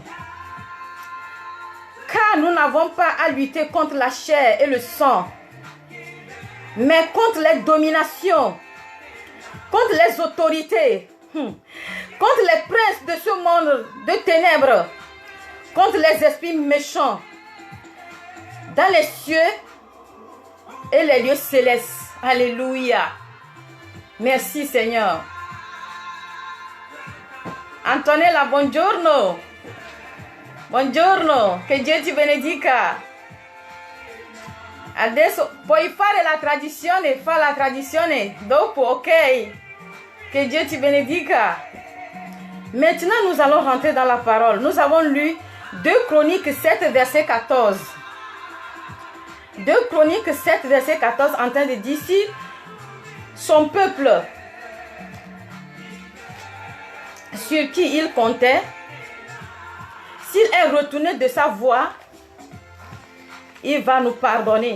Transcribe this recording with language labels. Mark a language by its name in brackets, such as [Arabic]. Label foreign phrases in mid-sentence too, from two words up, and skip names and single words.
[French] Car nous n'avons pas à lutter contre la chair et le sang, mais contre les dominations, contre les autorités, contre les princes de ce monde de ténèbres, contre les esprits méchants, dans les cieux et les lieux célestes. Alléluia. Merci Seigneur. [Italian] Antonella, buongiorno. Buongiorno, che Dio ti benedica. Adesso puoi fare la tradizione, fa la tradizione dopo, ok? [French] Que Dieu te benedica. Maintenant, nous allons rentrer dans la parole. Nous avons lu 2 Chroniques 7, verset 14. 2 Chroniques 7, verset 14, en train de dire si son peuple sur qui il comptait, s'il est retourné de sa voie, il va nous pardonner.